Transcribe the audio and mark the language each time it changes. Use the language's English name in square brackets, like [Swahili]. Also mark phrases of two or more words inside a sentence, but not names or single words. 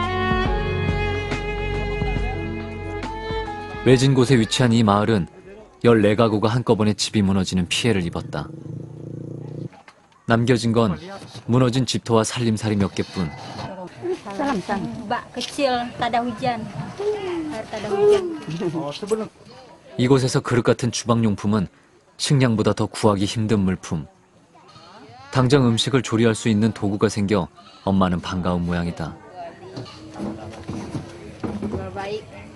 [Korean] 외진 곳에 위치한 이 마을은 14가구가 한꺼번에 집이 무너지는 피해를 입었다. 남겨진 건 무너진 집터와 살림살이 몇 개뿐. [Malay] Bak kecil, tak ada hujan. Air tak ada hujan. [Korean] 이곳에서 그릇 같은 주방용품은 식량보다 더 구하기 힘든 물품. 당장 음식을 조리할 수 있는 도구가 생겨 엄마는 반가운 모양이다. [Malay] Baik.